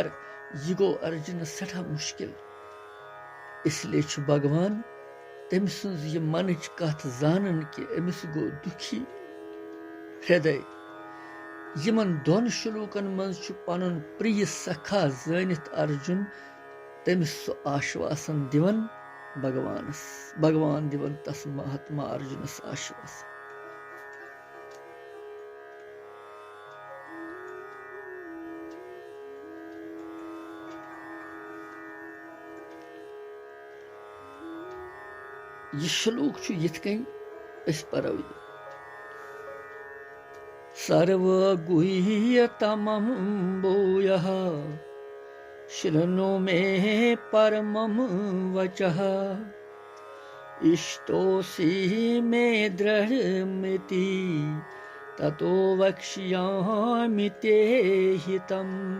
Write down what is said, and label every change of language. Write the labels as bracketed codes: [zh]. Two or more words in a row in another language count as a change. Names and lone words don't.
[ks] यह गो अर्जुन सठा मुश्किल। इसलिए छु भगवान तम सज यह मनच कथ जानन कि अमिस गो दुखी हृदय। यमन दोन श्लोकन मज छु पनुन प्रिय सखा जानित अर्जुन तमिस सु आश्वासन दिवन भगवान दिवन तस महात्मा अर्जुनस आश्वासन। यह श्लोक छु यिथ कन अस परो। [sa] सर्वगुह्यतमं भूयः शृणु मे परमं वचः इष्टोऽसि मे दृढमिति ततो वक्ष्यामि ते हितम्।